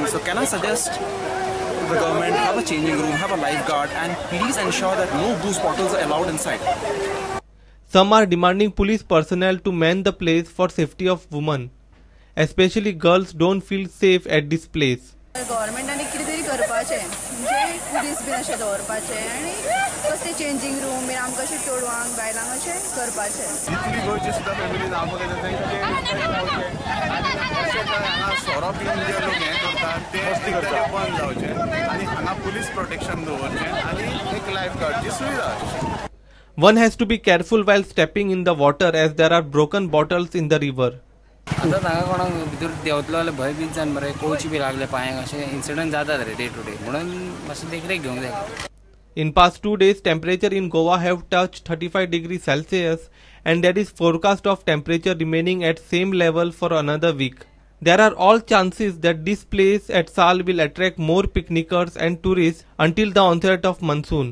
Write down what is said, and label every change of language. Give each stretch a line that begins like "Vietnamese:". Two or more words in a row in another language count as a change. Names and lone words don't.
English: So can I suggest the government have a changing room, have a lifeguard and please ensure that no booze bottles are allowed inside. Some are demanding police personnel to man the place for safety of women. Especially girls don't feel safe at this place.
Konkani: Government आणि कितेतरी करपाचें म्हणजे पुलीस बीन अशें दवरपाचें आनी कसलें
English: changing room
Konkani: बीन आमकां अशें चेडवांक बायलांक अशें करपाचें. जितली गोंयची सुद्दां फॅमिलीज आमकां हांगा सोरो पिवन जे लोक हें करतात ते बंद जावचें आनी हांगा पुलीस प्रोटेक्शन दवरचें आनी एक लायफ गार्डची सुविधा.
English: One has to be careful while stepping in the water as there are broken bottles in the river.
Konkani: आता ताका कोणाक भितर देंवतलो जाल्यार भंय बी जावन मरे कोळची बी लागले पांयांक अशें इन्सिडंट जातात रे
English: day to day
Konkani: म्हणून मातशें देखरेख घेवंक जाय.
English: In past 2 days, temperature in Goa have touched 35 degrees Celsius and there is forecast of temperature remaining at same level for another week. There are all chances that this place at Sal will attract more picnickers and tourists until the onset of monsoon.